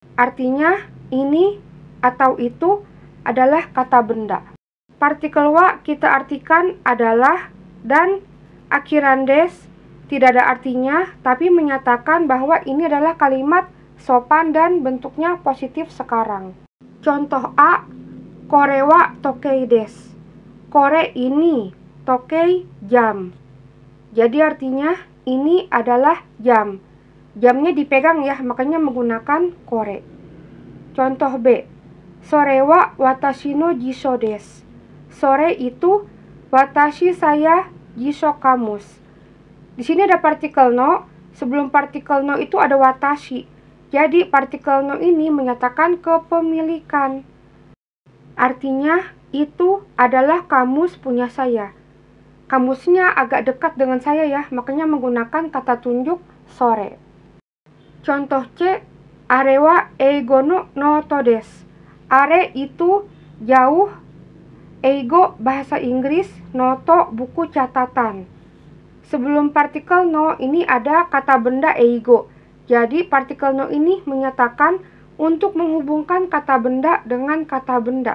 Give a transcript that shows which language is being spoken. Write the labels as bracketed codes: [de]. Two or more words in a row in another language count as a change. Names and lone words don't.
[id] Artinya ini atau itu adalah kata benda. Partikel wa kita artikan adalah dan akhiran des tidak ada artinya, tapi menyatakan bahwa ini adalah kalimat sopan dan bentuknya positif sekarang. Contoh A, [ja] これは時計です. [id] Kore ini, tokei jam. Jadi artinya ini adalah jam. Jamnya dipegang ya, makanya menggunakan kore. Contoh B, [ja] それは私の辞書です. [id] Sore itu watashi saya jisho kamus. Di sini ada partikel no. Sebelum partikel no itu ada watashi. Jadi partikel no ini menyatakan kepemilikan. Artinya itu adalah kamus punya saya. Kamusnya agak dekat dengan saya ya, makanya menggunakan kata tunjuk sore. Contoh C, [ja] あれは英語のノートです. [id] Are itu jauh, eigo bahasa Inggris, noto buku catatan. Sebelum partikel no ini ada kata benda eigo. Jadi partikel no ini menyatakan untuk menghubungkan kata benda dengan kata benda.